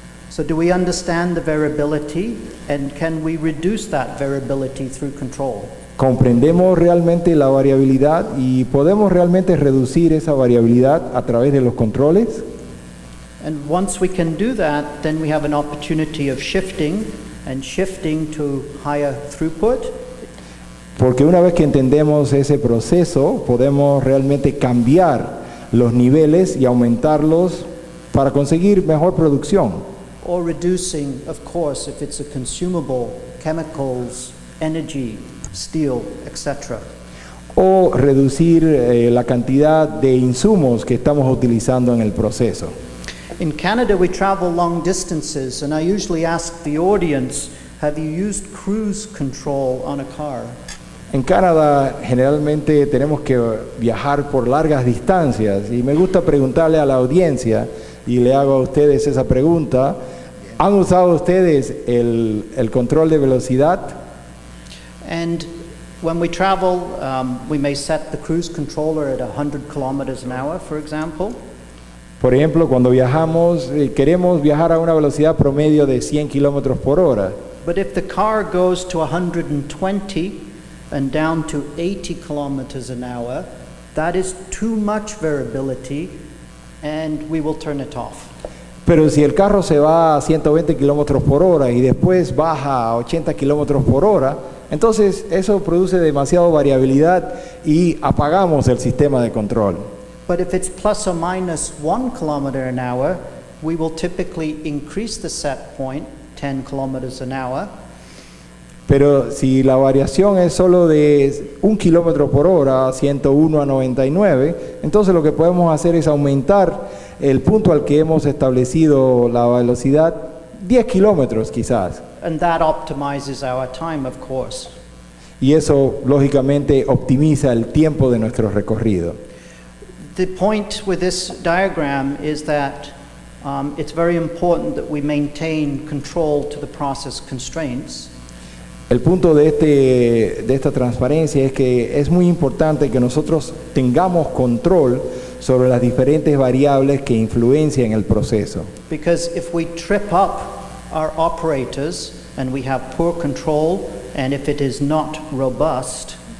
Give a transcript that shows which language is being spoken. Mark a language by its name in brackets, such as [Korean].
[English] So do we understand the variability and can we reduce that variability through control? [Spanish] ¿Comprendemos realmente la variabilidad y podemos realmente reducir esa variabilidad a través de los controles? [English] And once we can do that, then we have an opportunity of shifting to higher throughput. [Spanish] Porque una vez que entendemos ese proceso, podemos realmente cambiar los niveles y aumentarlos para conseguir mejor producción. [English] Or reducing, of course, if it's a consumable, chemicals, energy, steel, etc. [Spanish] O reducir la cantidad de insumos que estamos utilizando en el proceso. [English] In Canada, we travel long distances, and I usually ask the audience, have you used cruise control on a car? [Spanish] En Canadá generalmente tenemos que viajar por largas distancias y me gusta preguntarle a la audiencia y le hago a ustedes esa pregunta. ¿Han usado ustedes el control de velocidad? [English] And when we travel, we may set the cruise controller at 100 kilometers an hour, for example. [Spanish] Por ejemplo, cuando viajamos, queremos viajar a una velocidad promedio de 100 kilómetros por hora. [English] But if the car goes to 120 and down to 80 kilometers an hour, that is too much variability and we will turn it off. [Spanish] Pero si el carro se va a 120 kilómetros por hora y después baja a 80 kilómetros por hora, entonces eso produce demasiada variabilidad y apagamos el sistema de control. [English] But if it's plus or minus 1 kilometer an hour, we will typically increase the set point 10 kilometers an hour. [Spanish] Pero si la variación es solo de 1 kilómetro por hora, 101 a 99, entonces lo que podemos hacer es aumentar el punto al que hemos establecido la velocidad 10 kilómetros quizás. [English] And that optimizes our time, of course. [Spanish] Y eso lógicamente optimiza el tiempo de nuestro recorrido. [English] The point with this diagram is that it's very important that we maintain control to the process constraints. [Spanish] El punto de esta transparencia es que es muy importante que nosotros tengamos control sobre las diferentes variables que influencian el proceso. [English] Because if we trip up our operators and we have poor control and if it is not robust,